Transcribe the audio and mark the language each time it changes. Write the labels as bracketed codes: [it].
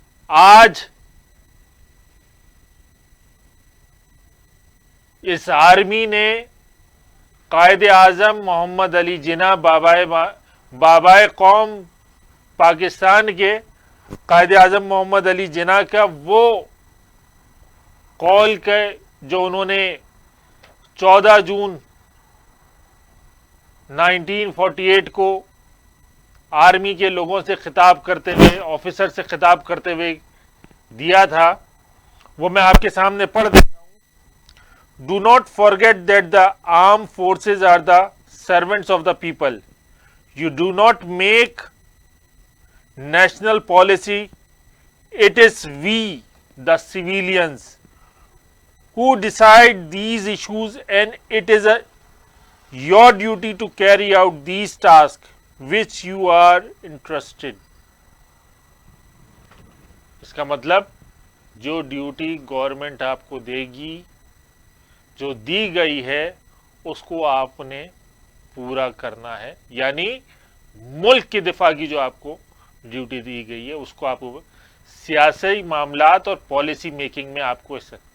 [ur] آج اس آرمی نے قائد اعظم محمد علی جناح بابائے قوم پاکستان کے قائد اعظم محمد علی جناح کا وہ قول کے جو انہوں نے 14 جون 1948 کو آرمی کے لوگوں سے خطاب کرتے ہوئے, آفیسر سے خطاب کرتے ہوئے دیا تھا, وہ میں آپ کے سامنے پڑھ دیتا ہوں. [en] Do not forget that the armed forces are the servants of the people. You do not make national policy. It is we, the civilians, who decide these issues, and it is your duty to carry out these tasks which you are entrusted. [ur] اس کا مطلب جو duty government آپ کو دے گی, جو دی گئی ہے, اس کو آپ نے پورا کرنا ہے. یعنی ملک کے دفاع کی جو آپ کو ڈیوٹی دی گئی ہے اس کو آپ سیاسی معاملات اور پالیسی میکنگ میں آپ کو اس.